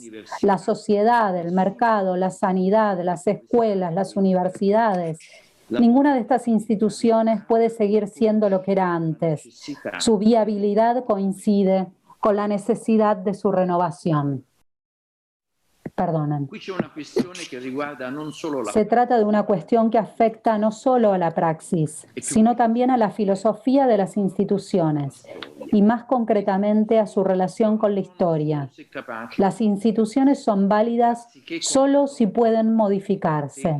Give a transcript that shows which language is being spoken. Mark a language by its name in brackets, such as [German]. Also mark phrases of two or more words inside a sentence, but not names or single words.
[Spanish] La sociedad, el mercado, la sanidad, las escuelas, las universidades. Ninguna de estas instituciones puede seguir siendo lo que era antes. Su viabilidad coincide con la necesidad de su renovación. perdonen. [Italian] Qui c'è una questione che riguarda non solo la [Spanish] Se trata de una cuestión que afecta no solo a la praxis, sino también a la filosofía de las instituciones y más concretamente a su relación con la historia. Las instituciones son válidas solo si pueden modificarse.